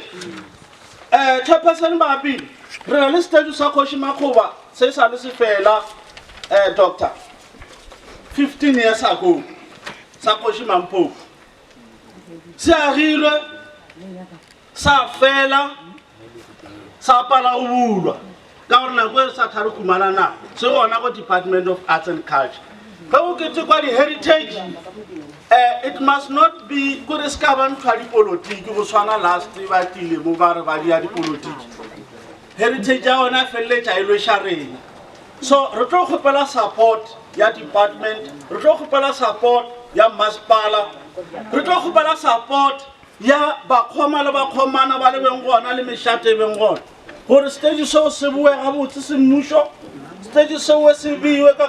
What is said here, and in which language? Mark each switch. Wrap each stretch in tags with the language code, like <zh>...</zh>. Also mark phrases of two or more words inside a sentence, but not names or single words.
<nso>chairperson ba apile re na le statue sa Kgoši Makgoba se sa le se fela doctor</nso> <en>15 years ago</en> <nso>sa Kgoši Mampofu se agilwe sa fela sa pala go bulwa ka gore nako e sa thare kumana na se gona go Department of Arts and Culture ga o ketse kwa di-heritage</nso> <en>it must not be</en> <nso>kore se ka ba ntho ya dipolotiki go tshwana last ba tile mo ba re ba di ya dipolotiki heritage ya ona feleletša e lweša rena so re tlo kgopela support ya department re tlo kgopela support ya masepala re tlo kgopela support ya bakgoma le bakgomana ba le beng gona le mešate e beng gona gore stage seo se boe gabotse semmušo stage seo se beiwe ka</nso>